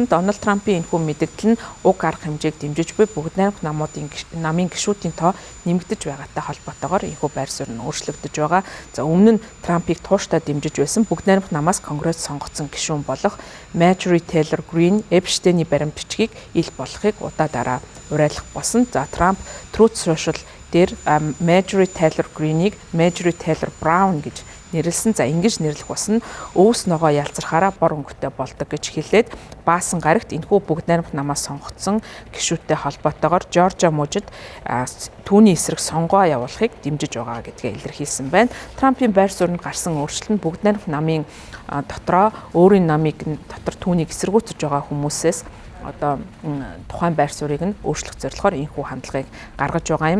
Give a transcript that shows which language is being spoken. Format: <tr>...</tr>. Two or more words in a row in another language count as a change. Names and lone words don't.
<mn>Дональд Трампын энэхүү мэдэгдэл нь уг арга хэмжээг дэмжиж буй бүгд найрамд намын гишүүдийн тоо нэмэгдэж байгаатай холбоотойгоор энэхүү байр суурь нь өөрчлөгдөж байгаа. За өмнө нь Трампыг тууштай дэмжиж байсан бүгд найрамд намаас Конгресс сонгогдсон гишүүн болох Marjorie Taylor Greene Эпштейний баримт бичгийг ил болохыг удаа дараа уриалах болсон. За Трамп Truth Social дээр Marjorie Taylor Greene-ийг Marjorie Taylor Brown гэж нэрлсэн. За ингэж нэрлэх бас нь өвс ногоо ялцрахаараа бор өнгөтэй болдог гэж хэлээд баасан гарагт энэхүү бүгд найрамд намаас сонгогдсон гишүүдтэй холбоотойгоор Жоржиа мужид түүний эсрэг сонгоо явуулахыг дэмжиж байгаа гэдгээ илэрхийлсэн байна. Трампын байр сууринд гарсан өөрчлөлт нь бүгд найрамд намын дотроо өөрийн намыг дотор түүнийг эсэргүүцэж байгаа хүмүүсээс тухайн байр суурийг нь өөрчлөх зорилгоор энэхүү хандлагыг гаргаж байгаа юм.</mn>